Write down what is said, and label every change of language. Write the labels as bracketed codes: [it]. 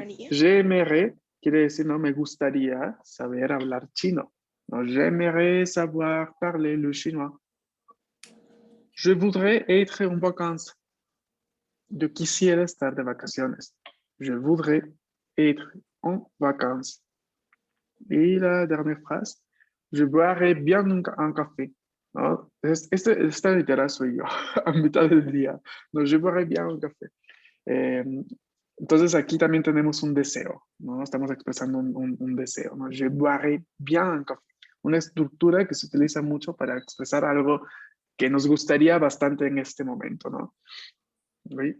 [fr] J'aimerais [es] quiere decir, no, me gustaría saber hablar chino. [fr] No, j'aimerais savoir parler le chinois. Je voudrais être en vacances. [es] Yo quisiera estar de vacaciones. [fr] Je voudrais être en vacances. Y la dernière phrase, je boirais bien un café. [es] ¿No? Esta literal soy yo, a mitad del día. No, [fr] je boirais bien un café. [es] Entonces aquí también tenemos un deseo, ¿no? Estamos expresando un deseo, ¿no? [fr] Je boirais bien un café. [es] Una estructura que se utiliza mucho para expresar algo que nos gustaría bastante en este momento, ¿no? ¿Sí?